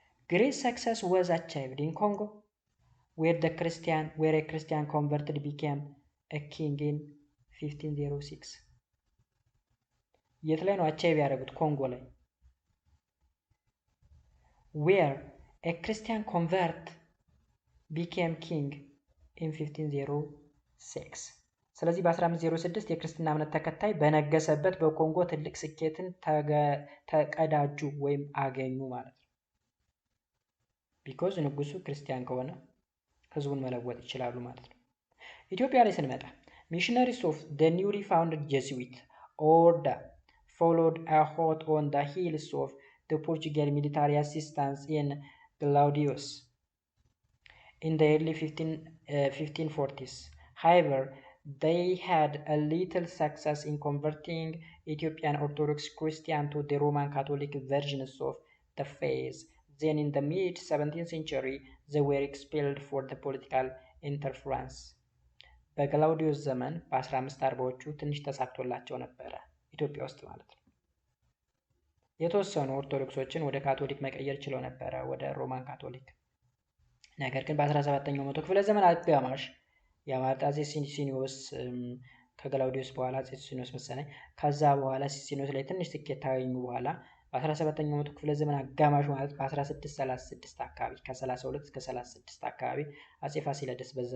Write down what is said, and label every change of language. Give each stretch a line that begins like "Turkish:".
English: Great success was achieved in Congo where a Christian converted became a king in 1506.
Amharic: የት ላይ ነው አቻይቭ ያደረጉት? ኮንጎ ላይ።
English: where a Christian convert became king in 1506.
Amharic: ስለዚህ በ1506 የክርስትና እምነት ተከታይ በነገሰበት በኮንጎ ትልቅ ስኬትን ተቀዳጁ ወይም አገኙ ማለት ነው። ቢኮዝ ንጉሱ ክርስቲያን ከሆነ ህዝቡን መለወጥ ይችላሉ ማለት ነው። ኢትዮጵያ ላይ ስንመጣ
English: missionaries of the newly founded Jesuit order followed a hot on the heels of the Portuguese military assistance in Glaudius in the early 1540s. However, they had a little success in converting Ethiopian Orthodox Christians to the Roman Catholic versions of the faith. Then in the mid-17th century, they were expelled for the political interference.
Amharic: በግላውዲዮስ ዘመን በ1540ዎቹ ትንሽ ተሳክቶላቸው ነበረ ኢትዮጵያ ውስጥ ማለት ነው። የተወሰኑ ኦርቶዶክሶችን ወደ ካቶሊክ መቀየር ችለው ነበረ፣ ወደ ሮማን ካቶሊክ። ነገር ግን በ17ኛው መቶ ክፍለ ዘመን አጋማሽ የአፄ ሲሲኒዮስ ከግላውዲዮስ በኋላ አፄ ሲሲኒዮስ መሰለኝ፣ ከዛ በኋላ ሲሲኒዮስ ላይ ትንሽ ስኬት ታገኙ በኋላ በ17ኛው መቶ ክፍለ ዘመን አጋማሽ ማለት በ1636 አካባቢ ከ32 እስከ 36 አካባቢ አፄ ፋሲለደስ